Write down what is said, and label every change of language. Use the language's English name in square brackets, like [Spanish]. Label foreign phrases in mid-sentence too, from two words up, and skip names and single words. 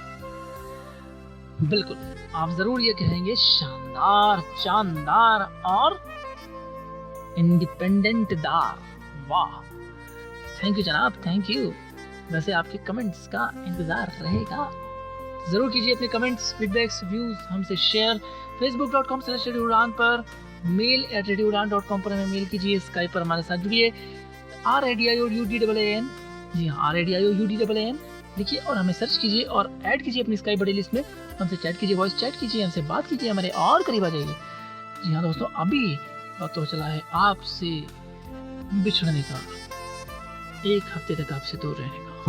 [Hindi] बिल्कुल, आप जरूर ये कहेंगे शानदार, शानदार और इंडिपेंडेंट दार। वाह, [English] thank you [Hindi] जनाब, [English] thank you. [Hindi] वैसे आपके कमेंट्स का इंतजार रहेगा। जरूर कीजिए अपने [English] comments, feedbacks, views [Hindi] हमसे शेयर। facebook.com/radioudan पर, mail@radioudan.com पर हमें मेल कीजिए। स्काइप पर हमारे साथ जुड़िए, RADIOUDAAN, जी हाँ RADIOUDAAN लिखिए और हमें सर्च कीजिए और ऐड कीजिए अपनी [English] Skype buddy list [Hindi] में। हमसे चैट कीजिए, [English] voice chat [Hindi] कीजिए, हमसे बात कीजिए, हमारे और करीब आ जाइए। जी हाँ दोस्तों, अभी वक्त तो चला है आपसे बिछड़ने का, 1 हफ्ते तक आपसे दूर रहने का।